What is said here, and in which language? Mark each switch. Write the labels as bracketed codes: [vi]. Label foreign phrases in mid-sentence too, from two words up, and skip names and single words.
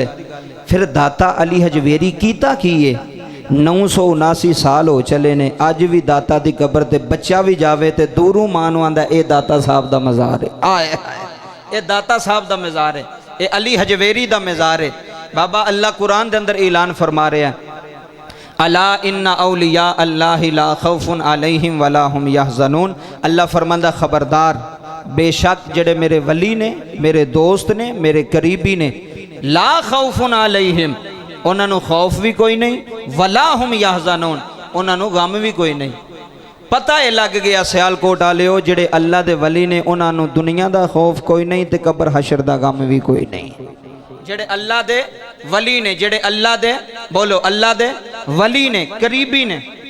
[pa] فیر داتا علی ہجویری کیتا کی ہے؟ 979 سال ہو چلے نیں، اج بھی داتا کی قبر تے بچہ بھی جاوے تے دوروں ماں نوں آندا اے داتا صاحب دا مزار ہے. آئے یہ داتا صاحب دا مزار ہے، یہ علی ہجویری دا مزار ہے. بابا اللہ قرآن کے اندر اعلان فرما رہا ہے, [ar] ألا إن أولياء الله لا خوف عليهم ولا هم يحزنون. [pa] اللہ فرماندا خبردار، بیشک جڑے میرے ولی نیں، میرے دوست نیں، میرے قریبی نیں, [ar] لا خوف عليهم, [pa] انہوں نے خوف بھی کوئی نہیں, [ar] ولا هم يحزنون, [pa] انہوں نے غم بھی کوئی نہیں. پتا ہے لگ گیا سیالکوٹ والیو، جیڑے اللہ دے ولی نیں انہوں نے دنیا کا خوف کوئی نہیں تے قبر حشر دا غم بھی کوئی نہیں. جیڑے اللہ دے ولی نیں، جیڑے اللہ دے، بولو اللہ دے ولی نیں، قریبی نیں.